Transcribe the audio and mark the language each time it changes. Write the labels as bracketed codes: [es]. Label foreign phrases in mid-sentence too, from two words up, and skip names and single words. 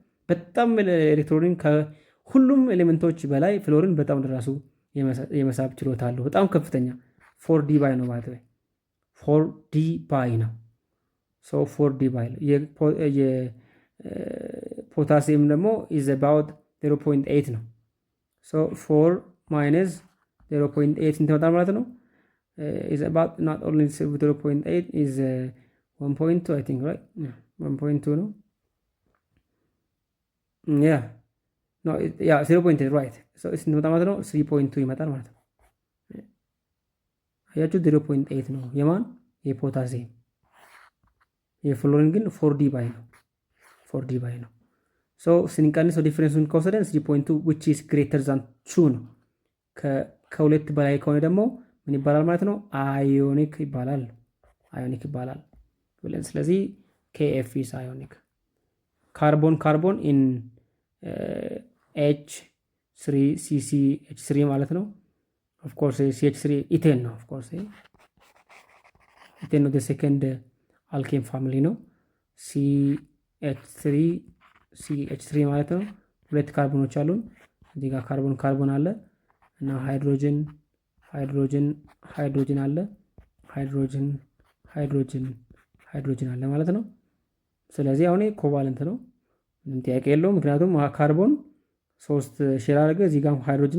[am] በጣም ኤሌክትሮኒን ከሁሉም ኤሌመንቶች በላይ ፍሎሪን በጣም ለራሱ የመሳብ ችሎታ አለው። በጣም ከፍተኛ 4D ባይ ነው ማለት ነው። 4D ባይ ነው። ሶ 4D ባይ ነው። የፖታሲየም ደግሞ [en] is about [am] 0.8 ነው። ሶ 4 ማይነስ 0.8 እንትመጣል ማለት ነው። [en] is about not only 0.8 is 1.2 I think, right? Yeah, 1.2 no? Yeah. No, yeah, 0.8 right. So it's not [am] ማለት ነው 3.2 ይመጣል ማለት ነው። አያችሁ 0.8 ነው የማን የፖታሲየም። የፍሎሪን ግን 4D ባይ ነው። 4D ባይ ነው። ሶ ስንቀንሰው ዲፈረንሱን ከወሰደን 3.2 [en] which is greater than 2 [am] ነው። ከሁለት በላይ ከሆነ ደግሞ ምን ይባላል ማለት ነው? አዮኒክ ይባላል። አዮኒክ ይባላል ብለን ስለዚህ [en] KF is ionic. carbon in [am] H3CCH3 ማለት ነው። [en] of course [am] CH3 ኢቴን ነው። [en] of course [am] ኢቴን ነው [en] the second alkane family [am] ነው። CH3 ማለት ነው። ሁለት ካርቦኖች አሉን። እዚህ ጋር ካርቦን አለ እና ሃይድሮጅን አለ። ሃይድሮጅን አለ ማለት ነው። ስለዚህ አሁን ኮቫለንት ነው፣ ምንም ጥያቄ የለውም። ምክንያቱም ካርቦን 3 ሼር አደረገ፣ እዚህ ጋር ሃይድሮጅን